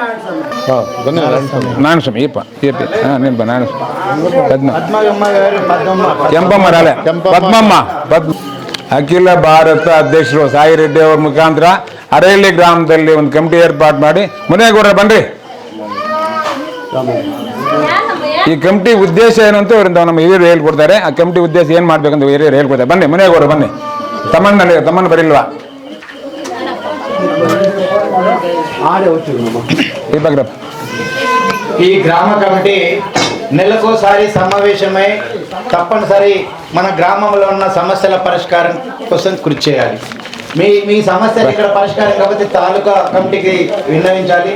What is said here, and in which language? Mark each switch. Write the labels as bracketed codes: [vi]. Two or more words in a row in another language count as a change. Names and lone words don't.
[kn] ನಾರಾಯಣಸ್ವಾಮಿ ಕೆಂಪಮ್ಮ ರಾಲೆ ಪದ್ಮಮ್ಮ ಅಖಿಲ ಭಾರತ ಅಧ್ಯಕ್ಷರು ಸಾಯಿರೆಡ್ಡಿ ಅವರ ಮುಖಾಂತರ ಹರಳಿ ಗ್ರಾಮದಲ್ಲಿ ಒಂದು ಕಮಿಟಿ ಏರ್ಪಾಡು ಮಾಡಿ, ಮುನೇಗೌಡರು ಬನ್ರಿ, ಈ ಕಮಿಟಿ ಉದ್ದೇಶ ಏನು ಅಂತ ನಮ್ಮ ಹಿರಿಯರು ಹೇಳ್ಕೊಡ್ತಾರೆ. ಆ ಕಮಿಟಿ ಉದ್ದೇಶ ಏನು ಮಾಡ್ಬೇಕಂತ ಹಿರಿಯರು ಹೇಳ್ಕೊಡ್ತಾರೆ. ಬನ್ನಿ ಮುನೇಗೌಡರು ಬನ್ನಿ. ತಮ್ಮನ್ನ ಬರಿಲ್ವಾ? [te] ఈ గ్రామ కమిటీ నెలకోసారి సమావేశమై తప్పనిసరి మన గ్రామంలో ఉన్న సమస్యల పరిష్కారం కోసం కృషి చేయాలి. మీ సమస్యలు ఇక్కడ పరిష్కారం కాకపోతే తాలూకా కమిటీకి విన్నవించాలి.